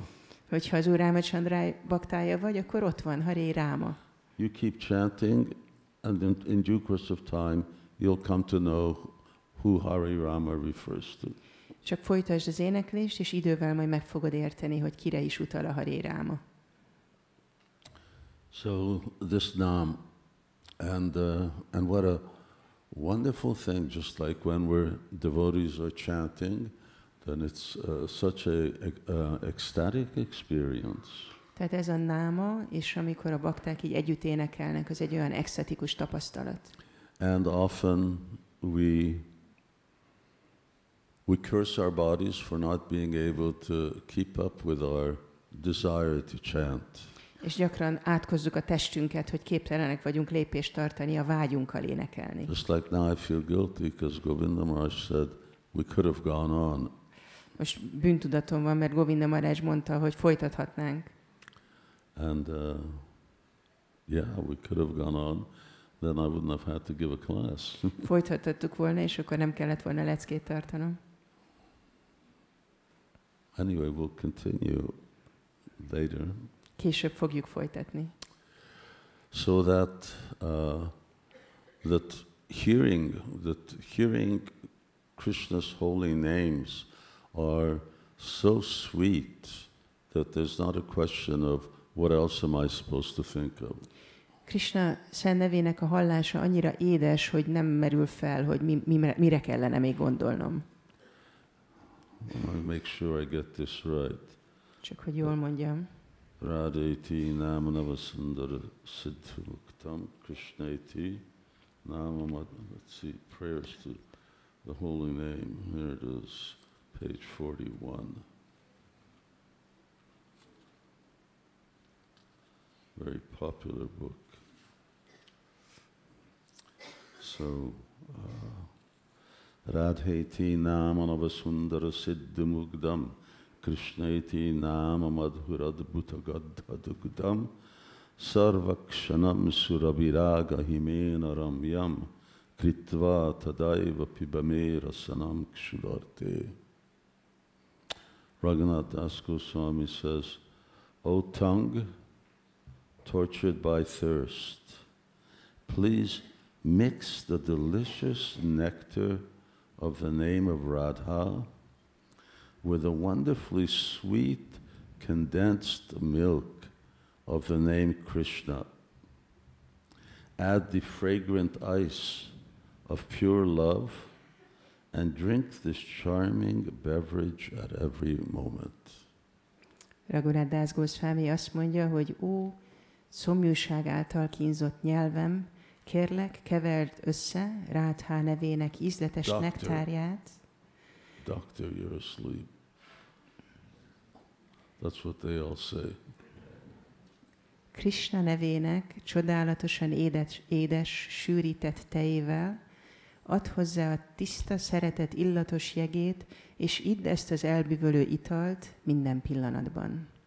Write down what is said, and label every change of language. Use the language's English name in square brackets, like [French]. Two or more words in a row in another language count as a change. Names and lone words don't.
[Hungarian] Hogyha az Úr Rámachandra baktája vagy, akkor ott van Hare Ráma. [English] You keep chanting, and in due course of time, you'll come to know who Hare Rama refers to. [Hungarian] Csak folytasd az éneklést, és idővel majd meg fogod érteni, hogy kire is utal a Hare Ráma. [English] So this Nam, and what a wonderful thing, just like when devotees are chanting, then it's such a ecstatic experience. [Hungarian] Tehát ez a náma, és amikor a bakták így együtt énekelnek, az egy olyan extatikus tapasztalat. [English] And often we curse our bodies for not being able to keep up with our desire to chant. [Hungarian] És gyakran átkozzuk a testünket, hogy képtelenek vagyunk lépést tartani a vágyunkkal énekelni. [English] Just like now I feel guilty because Govinda Maharaj said we could have gone on. [Hungarian] Most bűntudatom van, mert Govinda Maharaj mondta, hogy folytathatnánk. [English] And yeah, we could have gone on. Then I wouldn't have had to give a class. [Hungarian] Folytathattuk volna, és akkor nem kellett volna leckét tartanom. [English] Anyway, we'll continue later. [Hungarian] Később fogjuk folytatni. [English] So that hearing Krishna's holy names are so sweet that there's not a question of what else am I supposed to think of. [Hungarian] Kṛṣṇa szent nevének a hallása annyira édes, hogy nem merül fel, hogy mire kellene még gondolnom. [English] I make sure I get this right. [Hungarian] Csak hogy jól mondjam. [Sanskrit] Radheti namanava sundara siddhimuktam Kṛṣṇaiti namamad. [English] Let's see, prayers to the holy name. Here it is, page 41. Very popular book. So, [Sanskrit] Radheti namanava sundara siddhimuktam Kṛṣṇaiti nama madhuradbhutagadhadugdam sarvakshanam surabhiraga himena ramyam kritva tadaiva pibame rasanam kshudarte. [English] Raghunath Das Goswami says, O tongue, tortured by thirst, please mix the delicious nectar of the name of Radha with the wonderfully sweet condensed milk of the name Kṛṣṇa. Add the fragrant ice of pure love and drink this charming beverage at every moment. [Hungarian] Raghunath Das Goswami azt mondja, hogy ó, szomjúság által kínzott nyelvem, kérlek, keverd össze Rádhá nevének ízletes nektárját. [English] Doctor, you're asleep. That's what they all say. [Hungarian] Kṛṣṇa nevének csodálatosan édes, sűrített tejével, add hozzá a tiszta, szeretet illatos jegét, és idd ezt az elbűvölő italt minden pillanatban.